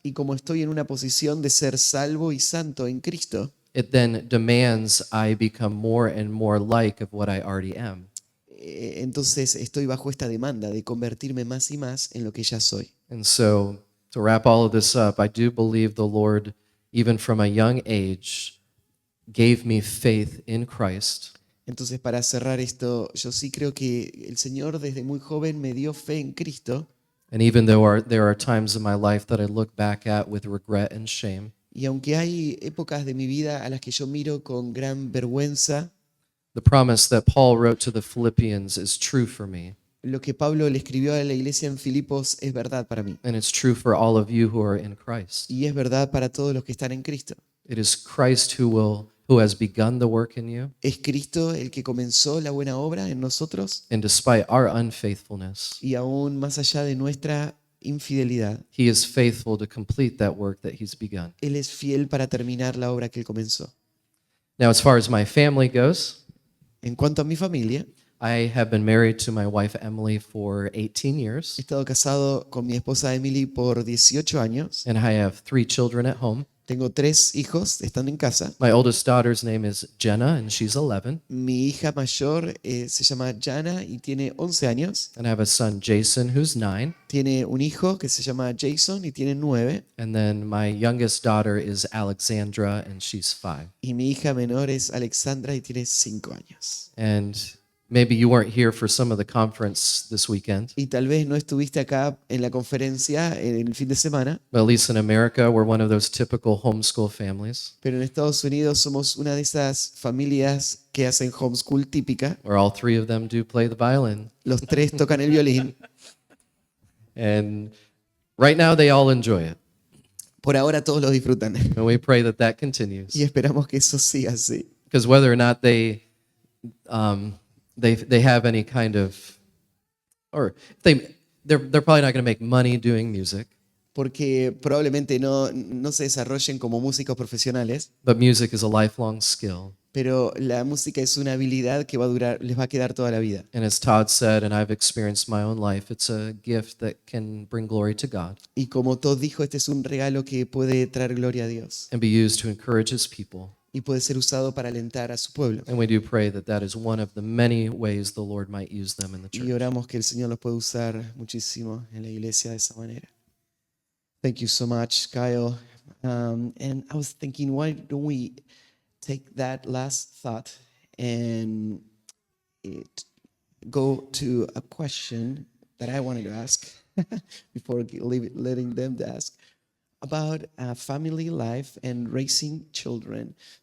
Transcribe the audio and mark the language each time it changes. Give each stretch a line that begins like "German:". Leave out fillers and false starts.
Spanish: Y como estoy en una posición de ser salvo y santo en Cristo,
English: it then demands I become more and more like of what I already am.
Spanish: entonces estoy bajo esta demanda de convertirme más y más en lo que ya soy.
English: And so, to wrap all of this up, I do believe the Lord, even from a young age, gave me faith in Christ.
Spanish: Entonces, para cerrar esto, yo sí creo que el Señor desde muy joven me dio fe en Cristo.
English: And even though there are times in my life that I look back at with regret and shame,
Spanish: Y aunque hay épocas de mi vida a las que yo miro con gran vergüenza,
English: the promise that Paul wrote to the Philippians is true for me.
Spanish: lo que Pablo le escribió a la iglesia en Filipos es verdad para mí.
English: And it's true for all of you who are in Christ.
Spanish: Y es verdad para todos los que están en Cristo.
English: It is Christ who has begun the work in you.
Spanish: Es Cristo el que comenzó la buena obra en nosotros
English: And despite our unfaithfulness,
Spanish: y aún más allá de nuestra infidelidad,
English: he is faithful to complete that work that he's begun.
Spanish: Él es fiel para terminar la obra que Él comenzó.
English: Now, as far as my family goes,
Spanish: En cuanto a mi familia,
English: I have been married to my wife Emily for 18
Spanish: he
English: years,
Spanish: estado casado con mi esposa Emily por 18 años.
English: and I have 3 children at home.
Spanish: Tengo 3 hijos, están en casa.
English: My oldest daughter's name is Jenna, and she's 11.
Spanish: Mi hija mayor se llama Jana y tiene 11 años.
English: And I have a son, Jason, who's 9.
Spanish: Tiene un hijo que se llama Jason y tiene 9.
English: And then my youngest daughter is Alexandra, and she's 5.
Spanish: Y mi hija menor es Alexandra y tiene 5 años.
English: And maybe you weren't here for some of the conference this weekend,
Spanish: Y tal vez no estuviste acá en la conferencia en el fin de semana,
English: but at least in America, we're one of those typical homeschool families
Spanish: pero en Estados Unidos somos una de esas familias que hacen homeschool típica.
English: where all 3 of them do play the violin.
Spanish: Los 3 tocan el violín.
English: And right now, they all enjoy it.
Spanish: Por ahora todos lo disfrutan.
English: And we pray that that continues.
Spanish: Y esperamos que eso siga así.
English: Because whether or not they have any kind of, or they're probably not going to make money doing music,
Spanish: Porque probablemente no se desarrollen como músicos profesionales,
English: but music is a lifelong skill.
Spanish: pero la música es una habilidad que va a durar, les va a quedar toda la vida.
English: And as Todd said, and I've experienced my own life, it's a gift that can bring glory to God
Spanish: Y como Todd dijo, este es un regalo que puede traer gloria a Dios
English: and be used to encourage his people.
Spanish: y puede ser usado para alentar a su pueblo.
English: And we do pray that that is one of the many ways the Lord might use them in the
Spanish: Y
English: church.
Spanish: oramos que el Señor los pueda usar muchísimo en la iglesia de esa manera.
English: Thank you so much, Kyle. And I was thinking, why don't we take that last thought and go to a question that I wanted to ask before letting them to ask about family life and raising children.